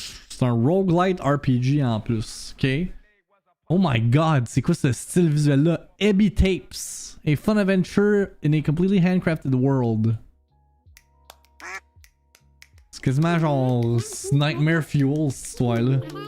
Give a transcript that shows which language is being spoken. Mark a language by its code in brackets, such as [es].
[fr] C'est un roguelite RPG en plus, ok? [en] Oh my god, [fr] c'est quoi ce style visuel là? [en] Ebby Tapes, a fun adventure in a completely handcrafted world. [fr] C'est quasiment genre Nightmare Fuel cette histoire là.